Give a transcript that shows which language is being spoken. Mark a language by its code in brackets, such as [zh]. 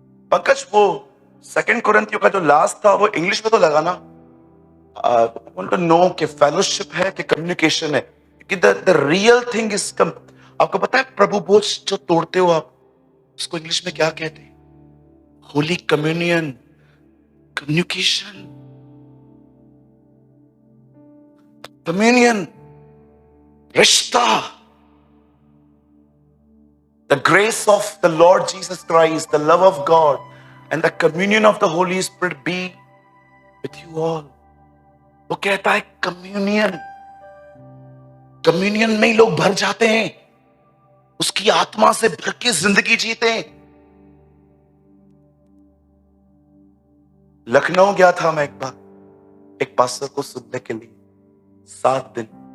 [hi] पंकज, वो 2 कुरिन्थियों का जो लास्ट था वो इंग्लिश में तो लगाना। [en] want to know [hi] कि फेलोशिप है कि कम्युनिकेशन है, कि [en] the real thing is [hi] आपको पता है प्रभु बोझ जो तोड़ते हो आप, उसको इंग्लिश में क्या कहते हैं? होली कम्युनियन, कम्युनिकेशन, कम्युनियन, रिश्ता, [en] the grace of the Lord Jesus Christ, the love of God, and the communion of the Holy Spirit be with you all. [hi] वो कहता है कम्युनियन, कम्युनियन में ही लोग भर जाते हैं, उसकी आत्मा से भर के जिंदगी जीते हैं। लखनऊ गया था मैं एक बार, एक पास्टर को सुनने के लिए 7 दिन।